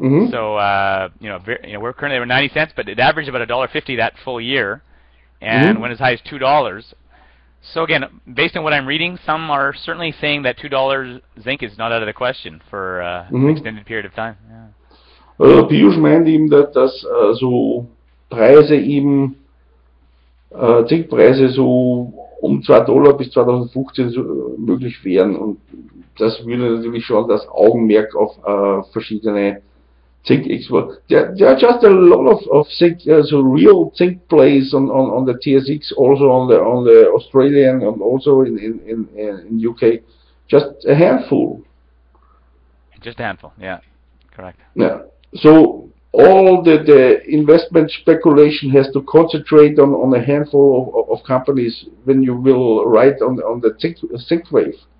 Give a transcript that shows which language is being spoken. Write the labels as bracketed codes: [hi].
[en] So we're currently at 90 cents, but it averaged about $1.50 that full year, and went as high as $2. So again, based on what I'm reading, some are certainly saying that $2 zinc is not out of the question for an extended period of time. Yeah. [de] Peeyush meint eben, dass so Preise eben Zinkpreise so um $2 bis 2015 so möglich wären, und das würde natürlich schon das Augenmerk auf verschiedene [en] Zinc export. There are just a lot of zinc, so real zinc plays on the TSX, also on the Australian, and also in UK. Just a handful. Just a handful. Yeah, correct. Yeah. So all the investment speculation has to concentrate on a handful of companies when you will ride on the zinc wave.